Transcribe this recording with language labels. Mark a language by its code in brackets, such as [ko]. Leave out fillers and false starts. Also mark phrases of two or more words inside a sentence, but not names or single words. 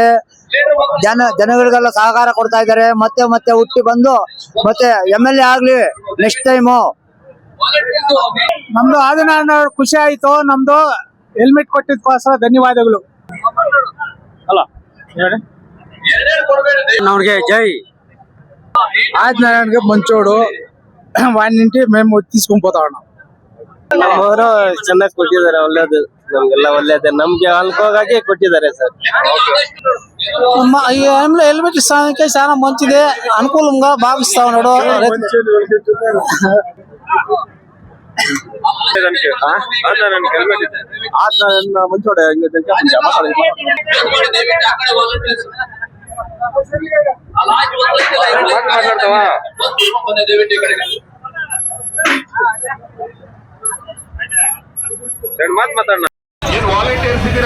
[kn] ಜನಗಳಿಗೆಲ್ಲ ಸಹಕಾರ ಕೊಡ್ತಾ ಇದ್ದಾರೆ. ಮತ್ತೆ ಹುಟ್ಟಿ ಬಂದು ಮತ್ತೆ MLA ಆಗ್ಲಿ ನೆಕ್ಸ್ಟ್ ಟೈಮು. ನಮ್ದು ಆದಿನಾರಾಯಣ ಖುಷಿ ಆಯ್ತು. ನಮ್ದು ಹೆಲ್ಮೆಟ್ ಕೊಟ್ಟಿದ್ದಕ್ಕೋಸ್ಕರ ಧನ್ಯವಾದಗಳು. [te] ಅವ್ರಿಗೆ జై ఆదినారాయణకి మంచోడు. వాడినింటి మేము తీసుకొని ఉన్నాం. [kn] ನಮ್ಮವರು ಚೆನ್ನಾಗಿ ಕೊಟ್ಟಿದ್ದಾರೆ, ಒಳ್ಳೇದು, ನಮ್ಗೆಲ್ಲ ಒಳ್ಳೇದೇ, ನಮ್ಗೆ ಅನುಕೂಲವಾಗಿ ಕೊಟ್ಟಿದ್ದಾರೆ ಸರ್. [te] ఈ టైంలో హెల్మెట్ ఇస్తానికి చాలా మంచిది, అనుకూలంగా భావిస్తా ఉన్నాడు. మంచోడే [kn] ಮಾತಾಡ್ತಾವಾ? ಏನ್ ವಾಲಂಟಿಯರ್ಸ್ ಇದ್ದೀರಾ?